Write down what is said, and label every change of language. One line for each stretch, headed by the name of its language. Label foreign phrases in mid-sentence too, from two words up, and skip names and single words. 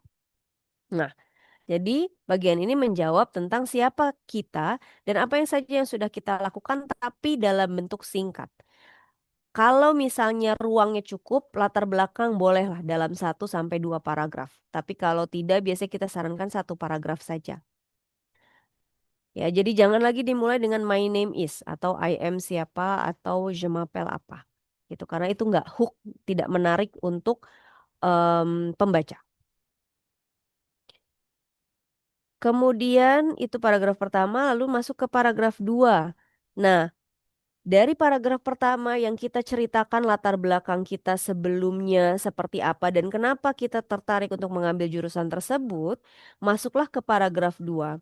Indonesian: Nah, jadi bagian ini menjawab tentang siapa kita dan apa yang saja yang sudah kita lakukan tapi dalam bentuk singkat. Kalau misalnya ruangnya cukup, latar belakang bolehlah dalam 1 sampai 2 paragraf. Tapi kalau tidak, biasanya kita sarankan 1 paragraf saja. Ya, jadi jangan lagi dimulai dengan
English: my name is
Indonesian: atau
English: I am
Indonesian: siapa atau
French: je m'appelle
Indonesian: apa. Gitu karena itu nggak hook, tidak menarik untuk pembaca. Kemudian itu paragraf pertama, lalu masuk ke paragraf 2. Nah, dari paragraf pertama yang kita ceritakan latar belakang kita sebelumnya seperti apa dan kenapa kita tertarik untuk mengambil jurusan tersebut, masuklah ke paragraf 2.